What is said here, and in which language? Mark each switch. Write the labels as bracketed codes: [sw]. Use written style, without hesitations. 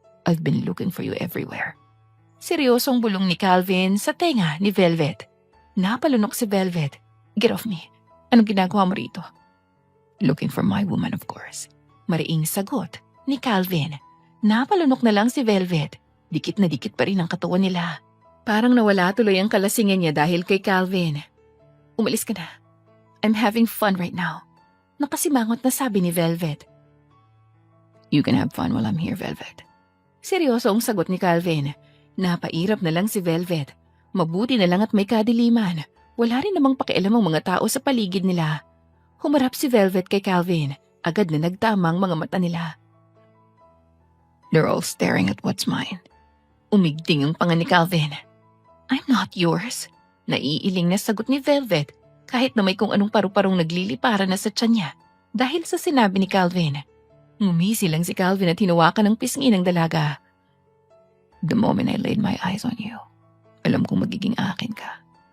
[en] I've been looking for you everywhere. [tl] Seryosong bulong ni Calvin sa tenga ni Velvet. Napalunok si Velvet. [en] Get off me. [tl] Anong ginagawa mo rito? [en] Looking for my woman, of course. [tl] Mariing sagot ni Calvin. Napalunok na lang si Velvet. Dikit na dikit pa rin ang katawan nila. Parang nawala tuloy ang kalasingan niya dahil kay Calvin. Umalis ka na. [en] I'm having fun right now. [tl] Nakasimangot na sabi ni Velvet. [en] You can have fun while I'm here, Velvet. [tl] Seryoso ang sagot ni Calvin. Napairap na lang si Velvet. Mabuti na lang at may kadiliman. Wala rin namang pakialam ang mga tao sa paligid nila. Humarap si Velvet kay Calvin. Agad na nagtamang mga mata nila. [en] They're all staring at what's mine. [tl] Umigting ang panga ni Calvin. [en] I'm not yours. [tl] Naiiling na sagot ni Velvet kahit na may kung anong paru-parong nagliliparan na sa tiyan niya dahil sa sinabi ni Calvin. Ngumisi lang si Calvin at hinawakan ng pisngi ng dalaga. [en] The moment I laid my eyes on you, [tl] alam kong magiging akin ka.